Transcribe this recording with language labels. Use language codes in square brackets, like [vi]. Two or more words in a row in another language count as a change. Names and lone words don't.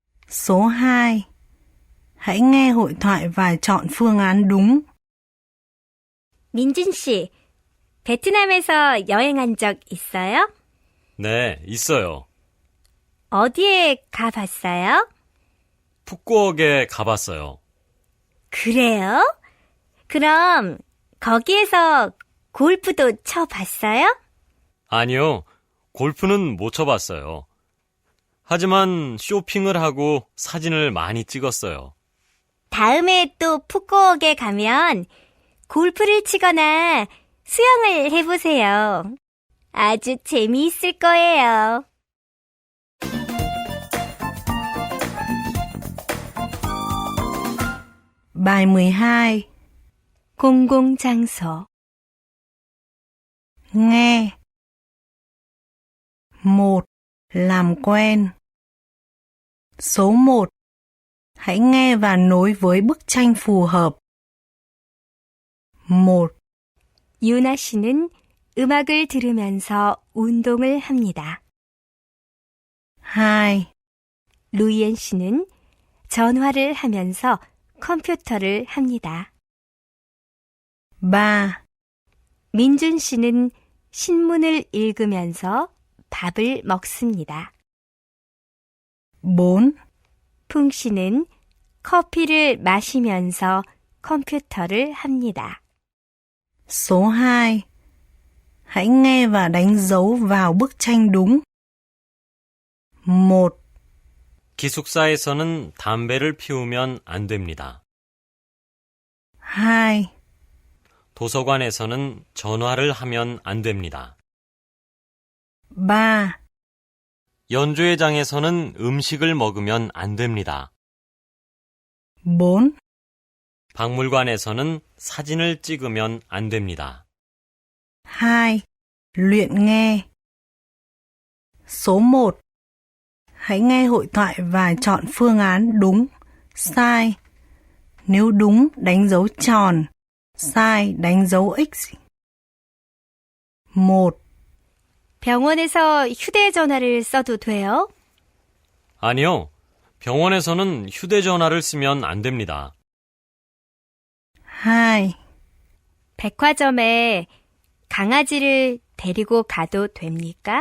[vi] Số 2. Hãy nghe hội thoại và chọn phương án đúng. [ko] 민준 씨, 베트남에서 여행한 적 있어요? 네, 있어요. 어디에 가봤어요? 푸꾸옥에 가봤어요. 그래요? 그럼 거기에서 골프도 쳐봤어요? 아니요, 골프는 못 쳐봤어요. 하지만 쇼핑을 하고 사진을 많이 찍었어요. 다음에 또 푸꾸옥에 가면 골프를 치거나 수영을 해보세요. 아주 재미있을 거예요. [vi] Bài 12. [ko] 공공장소. [vi] Nghe. 1. Làm quen. Số 1. Hãy nghe và nối với bức tranh phù hợp. 1. [ko] 유나 씨는 음악을 들으면서 운동을 합니다. 2. 루이엔 씨는 전화를 하면서 컴퓨터를 합니다. 3. 민준 씨는 신문을 읽으면서 밥을 먹습니다. 4. 풍 씨는 커피를 마시면서 컴퓨터를 합니다. [vi] Số 2. Hãy nghe và đánh dấu vào bức tranh đúng. 1. [ko] 기숙사에서는 담배를 피우면 안 됩니다. 2. 도서관에서는 전화를 하면 안 됩니다. 3. 연주회장에서는 음식을 먹으면 안 됩니다. 4. 박물관에서는 사진을 찍으면 안 됩니다. 2. [vi] Luyện nghe. Số 1. Hãy nghe hội thoại và chọn phương án đúng, sai. Nếu đúng, đánh dấu tròn. sai, đánh dấu X. 1. [ko] 병원에서 휴대전화를 써도 돼요? 아니요. 병원에서는 휴대전화를 쓰면 안 됩니다. 2. 백화점에 강아지를 데리고 가도 됩니까?